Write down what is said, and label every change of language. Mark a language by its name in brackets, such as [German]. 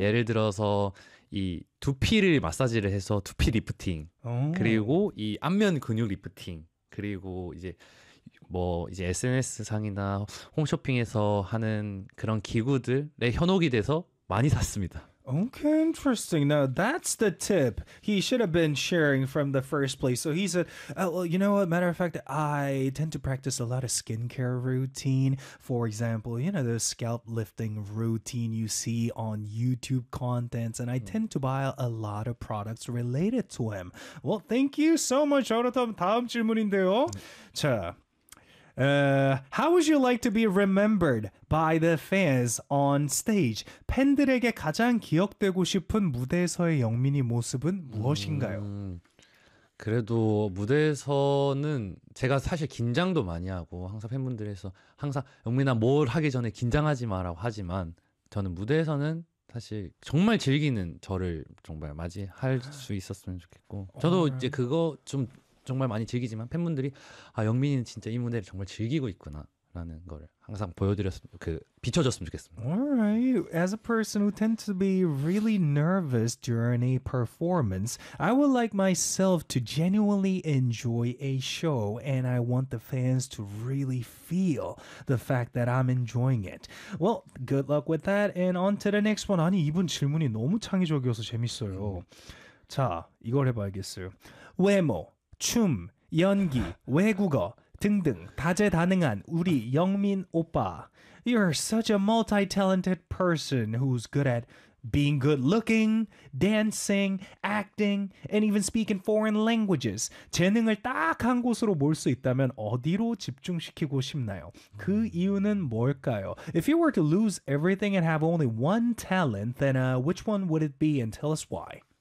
[Korean] 예를 들어서 이 두피를 마사지를 해서 두피 리프팅, 그리고 이 안면 근육 리프팅, 그리고 이제 뭐 이제 SNS 상이나 홈쇼핑에서 하는 그런 기구들에 현혹이 돼서 많이 샀습니다. [English] Okay, interesting. Now that's the tip he should have been sharing from the first place. So he said, "Well, you know what? Matter of fact, I tend to practice a lot of skincare routine. For example, you know the scalp lifting routine you see on YouTube contents, and I tend to buy a lot of products related to him." Well, thank you so much. [Korean] 다음 질문인데요. [English] 자, how would you like to be remembered by the fans on stage? [Korean] 팬들에게 가장 기억되고 싶은 무대에서의 영민이 모습은 무엇인가요? 그래도 무대에서는 제가 사실 긴장도 많이 하고 항상 팬분들에서 항상 영민아 뭘 하기 전에 긴장하지 마라고 하지만 저는 무대에서는 사실 정말 즐기는 저를 정말 맞이할 수 있었으면 좋겠고 저도 이제 그거 좀 정말 많이 즐기지만 팬분들이 아 영민이는 진짜 이 무대를 정말 즐기고 있구나라는 걸 항상 보여드렸으면 그 비춰줬으면 좋겠습니다. [English] Alright, as a person who tends to be really nervous during a performance, I would like myself to genuinely enjoy a show, and I want the fans to really feel the fact that I'm enjoying it. Well, good luck with that, and on to the next one. [Korean] 아니, 이분 질문이 너무 창의적이어서 재밌어요. 자, 이걸 해봐야겠어요. 외모, 춤, 연기, 외국어. 등등 다재다능한 우리 영민 오빠. [English] You're such a multi-talented person who's good at being good-looking, dancing, acting, and even speaking foreign languages. [Korean] 재능을 딱한 곳으로 모을 수 있다면 어디로 집중시키고 싶나요? 그 이유는 뭘까요? [English] If you were to lose everything and have only one talent, then which one would it be and tell us why?